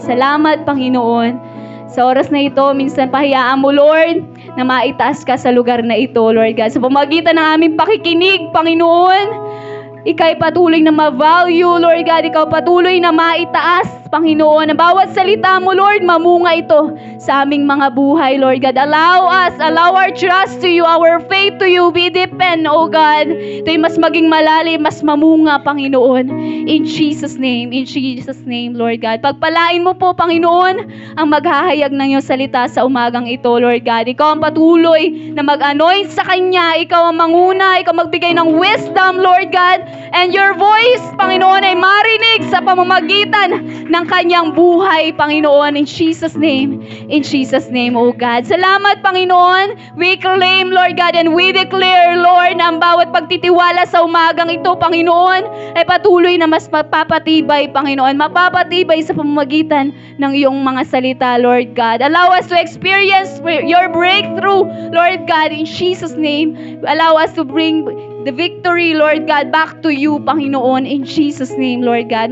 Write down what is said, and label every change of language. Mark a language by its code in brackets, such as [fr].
[tl] Salamat, Panginoon. Sa oras na ito, minsan pahayaan mo, Lord, na maitaas ka sa lugar na ito, Lord God. Sa pamagitan ng aming pakikinig, Panginoon, ika'y patuloy na ma-value, Lord God. Ikaw patuloy na maitaas, Panginoon. Ang bawat salita mo, Lord, mamunga ito sa aming mga buhay, Lord God. [en] Allow our trust to you, our faith to you. We depend, oh God. [tl] Ito'y mas maging malalim, mas mamunga, Panginoon. [en] In Jesus' name, Lord God. [tl] Pagpalain mo po, Panginoon, ang maghahayag ng iyong salita sa umagang ito, Lord God. Ikaw ang patuloy na mag-anoint sa Kanya. Ikaw ang manguna, ikaw magbigay ng wisdom, Lord God. [en] And your voice, [tl] Panginoon, ay marinig sa pamamagitan ng Kanyang buhay, Panginoon. [en] In Jesus' name, oh God. [tl] Salamat, Panginoon. [en] We claim, Lord God, and we declare, Lord, [tl] na ang bawat pagtitiwala sa umagang ito, Panginoon, ay patuloy na mas mapapatibay, Panginoon. Mapapatibay sa pamamagitan ng iyong mga salita, Lord God. [en] Allow us to experience your breakthrough, Lord God, in Jesus' name. Allow us to bring the victory, Lord God, back to you, Panginoon, in Jesus' name, Lord God.